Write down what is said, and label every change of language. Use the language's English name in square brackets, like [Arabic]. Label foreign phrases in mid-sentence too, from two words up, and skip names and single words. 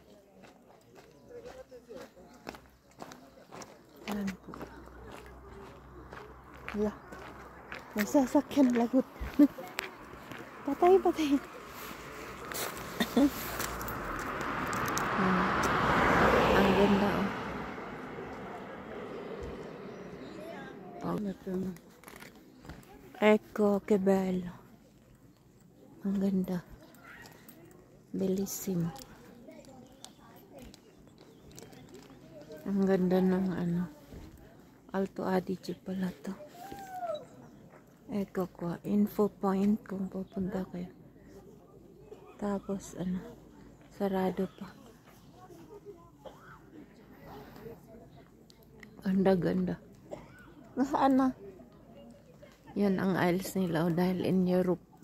[Filipino] Yan po. Wala. May sasakyan lagot. Patay. Ang ganda oh. [Italian] Ecco che bello. [Filipino] Ang ganda. Bellissimo. Ang ganda ng ano. Alto Adige pala to. [Italian] Ecco qua, [English] info point [Filipino] kung pupunta kayo. Tapos ano, sarado pa. Ganda. Nasaan na? Yan ang aisles nila dahil [English] in Europe.